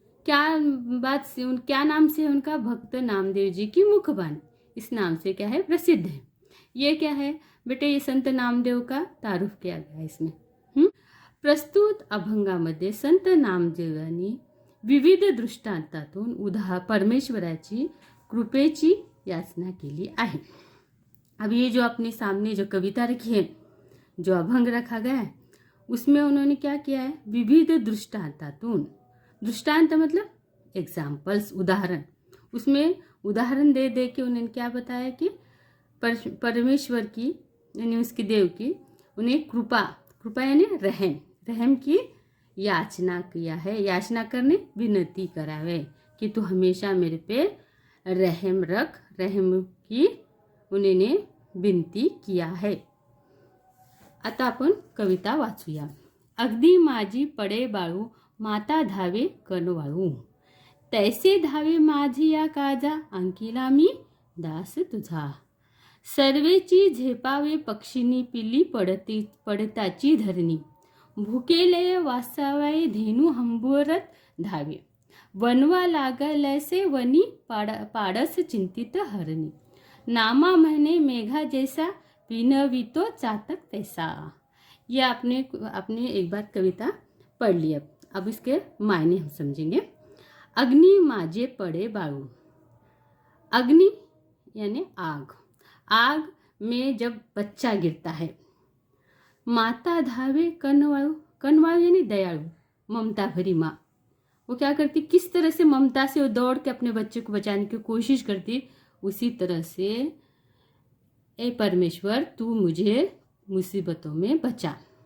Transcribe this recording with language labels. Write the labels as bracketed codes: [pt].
[hi] क्या नाम से उनका? भक्त नामदेव जी की मुखबानी, इस नाम से क्या है, प्रसिद्ध है। ये क्या है बेटे? ये संत नामदेव का तारुफ किया गया है इसमें। [mr] प्रस्तुत अभंगामध्ये संत नामदेवांनी विविध दृष्टांतातून परमेश्वराची कृपेची याचना केली आहे। [hi] अब ये जो अपने सामने जो कविता रखी है, जो अभंग रखा गया है, उसमें उन्होंने क्या किया है, विविध दृष्टांतातून। दृष्टांत मतलब एग्जाम्पल्स, उदाहरण। उसमें उदाहरण दे के उन्होंने क्या बताया कि परमेश्वर की यानी उसकी देव की उन्हें कृपा, कृपा यानी रहम, रहम की याचना किया है। याचना करने विनती करावे कि तू हमेशा मेरे पे रहम रख, रहम की उन्हें विनती किया है। [mr] आता आपण कविता वाचूया। अगदी माझी पडे बाळू, माता धावे कनवाळू, तैसे धावे माझी या काजा, अंकिला मी दास तुझा। सर्वेची झेपावे पक्षिनी, पिली पडताची धरणी, भुकेले वासावाय धेनू हंबरत धावे, वनवा लागलैसे वनी पाडस चिंतित हरणी, नामा म्हणे मेघा जैसा, विनवितो चातक तैसा। [hi] यह आपने एक बार कविता पढ़ ली। अब इसके मायने हम समझेंगे। [mr] अग्नि माझे पड़े बाळू, [hi] अग्नि यानी आग, आग में जब बच्चा गिरता है। [mr] माता धावे कनवाळू, [hi] कनवाळू यानी दयालु, ममता भरी माँ, वो क्या करती, किस तरह से ममता से वो दौड़ के अपने बच्चे को बचाने की कोशिश करती, उसी तरह से ए परमेश्वर तू मुझे मुसीबतों में बचा।